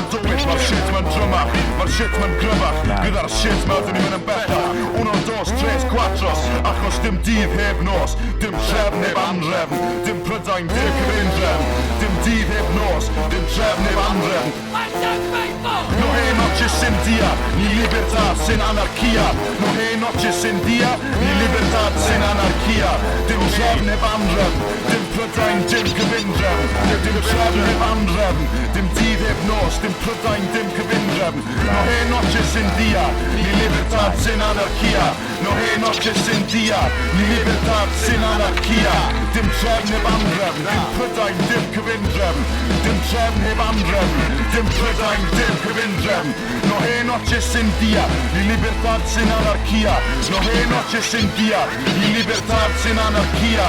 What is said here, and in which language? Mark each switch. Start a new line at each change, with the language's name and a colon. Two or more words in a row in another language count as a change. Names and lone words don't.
Welsh: dywyd, mae'r shit ma'n drymach, mae'r shit ma'n gryfach, gyda'r shit ma dyn ni'n mynd yn bellach. 1, 2, 3, 4, achos dim dydd heb nos, dim trefn heb anrefn, dim Prydain, dim cyfundrefn, dim dydd heb nos, dim trefn heb anrefn.
Spanish: No hay noches sin día, ni libertad sin anarquía. No hay noches sin día, ni libertad sin anarquía.
Welsh: Dim trefn heb anrefn, dim Prydain, dim cyfundrefn, dim trefn heb anrefn, dim dydd heb nos, dim Prydain, dim cyfundrefn.
Spanish: No hay noches sin día, ni libertad sin anarquía. No hay noches sin día, ni libertad sin anarquía.
Welsh: Dim trefn heb anrefn, dim Prydain, dim cyfundrefn, dim trefn heb anrefn, dim Prydain, dim cyfundrefn.
Spanish: No hay noches sin día, ni libertad sin anarquía. No hay noches sin día, ni libertad sin anarquía.